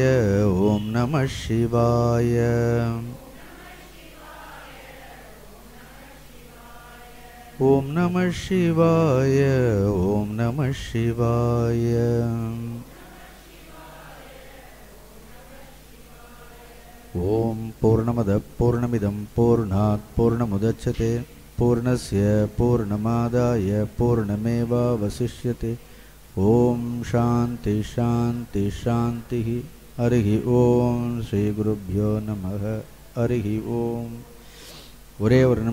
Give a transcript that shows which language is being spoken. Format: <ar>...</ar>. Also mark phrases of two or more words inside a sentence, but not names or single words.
<sa>ॐ नमः शिवाय. ॐ नमः शिवाय. ॐ नमः शिवाय. ॐ पूर्णमदः पूर्णमिदं पूर्णात् पूर्णमुदच्यते पूर्णस्य पूर्णमादाय पूर्णमेवावशिष्यते. ॐ शान्तिः शान्तिः शान्तिः. हरिः ॐ. श्री गुरुभ्यो नमः. हरिः ॐ.</sa> <ta>ஒரே ஒரு நிமிஷம்.</ta>